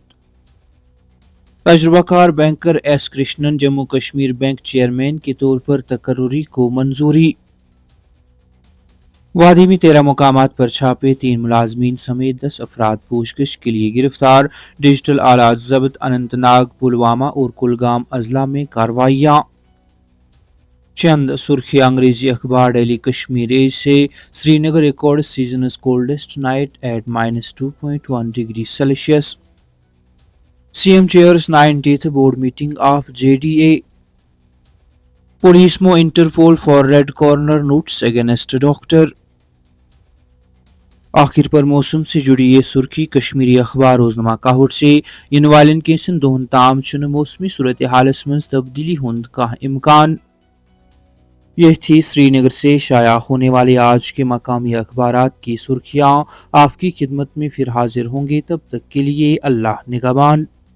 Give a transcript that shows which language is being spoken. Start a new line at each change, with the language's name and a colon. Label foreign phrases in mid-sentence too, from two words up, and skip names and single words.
Urdu: تجربہ کار بینکر ایس کرشنن جموں کشمیر بینک چیئرمین کے طور پر تقرری کو منظوری۔ وادی میں 13 مقامات پر چھاپے، 3 ملازمین سمیت 10 افراد پوچھ گچھ کے لیے گرفتار، ڈیجیٹل آلات ضبط، اننت ناگ، پلوامہ اور کلگام اضلاع میں کارروائیاں۔ چند سرخیاں انگریزی اخبار ڈیلی کشمیر ایج سے،
English: Srinagar records season's coldest night at -2.1 degree Celsius. CM chairs 90th board meeting of JDA. Police move Interpol for red corner notice against doctor.
Urdu: آخر پر موسم سے جڑی یہ سرخی، کشمیری اخبار روزنامہ کاہٹ سے،
Kashmiri: ین والن کینسن دہن تام چھن موسمی صورتحالس منز تبدیلی ہند کانہہ امکان۔
Urdu: یہ تھی سری نگر سے شائع ہونے والے آج کے مقامی اخبارات کی سرخیاں۔ آپ کی خدمت میں پھر حاضر ہوں گے، تب تک کے لیے اللہ نگہبان۔